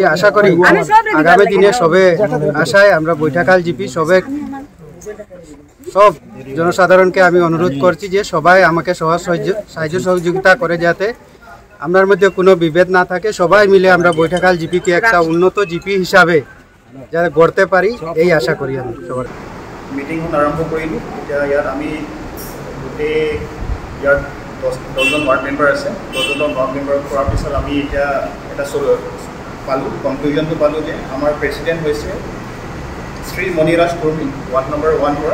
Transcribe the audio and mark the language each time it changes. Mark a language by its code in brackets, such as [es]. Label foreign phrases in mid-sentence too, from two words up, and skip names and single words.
[bn] আশা করি আগামী দিনে সবে আশায় আমরা বৈঠাখাল জিপি সব জনসাধারণকে আমি অনুরোধ করছি যে সবাই আমাকে সাহায্য সহযোগিতা করে, যাতে আমার মধ্যে কোনো বিভেদ না থাকে। সবাই মিলে আমরা বৈঠাখাল জিপিকে একটা উন্নত জিপি হিসাবে যাতে গড়তে পারি, এই আশা করি। আমি সবার [as] মিটিংখন আৰম্ভ কৰিলোঁ। এতিয়া ইয়াত আমি গোটেই ইয়াত 10জন [en] ward member [as] আছে। 10জন [en] ward member [as] কৰাৰ পিছত আমি এতিয়া এটা পালোঁ, কনক্লুজনটো পালোঁ যে আমাৰ প্ৰেচিডেণ্ট হৈছে শ্ৰী মনিৰাজ কুৰ্মী, [en] ward number [as] 1 পৰা।